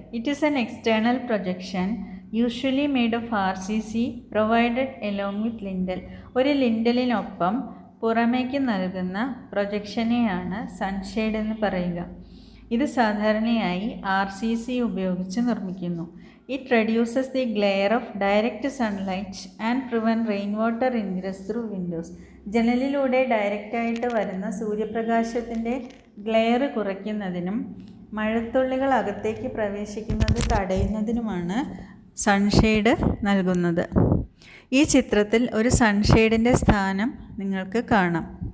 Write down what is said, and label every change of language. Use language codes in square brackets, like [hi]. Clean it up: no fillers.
[en] It is an external projection usually made of RCC provided along with lintel. [ml] ഒരു ലിൻഡലിനൊപ്പം പുറമേക്ക് നൽകുന്ന പ്രൊജക്ഷനെയാണ് sunshade എന്ന് പറയുക. ഇത് സാധാരണയായി RCC ഉപയോഗിച്ച് നിർമ്മിക്കുന്നു. [en] It reduces the glare of direct sunlight and prevent rainwater ingress through windows. [ml] ജനലിലൂടെ ഡയറക്റ്റായിട്ട് വരുന്ന സൂര്യപ്രകാശത്തിൻ്റെ ഗ്ലെയർ കുറയ്ക്കുന്നതിനും മഴത്തുള്ളികൾ അകത്തേക്ക് പ്രവേശിക്കുന്നത് തടയുന്നതിനുമാണ് സൺഷെയ്ഡ് നൽകുന്നത്. ഈ ചിത്രത്തിൽ ഒരു സൺഷെയ്ഡിൻ്റെ സ്ഥാനം നിങ്ങൾക്ക് കാണാം.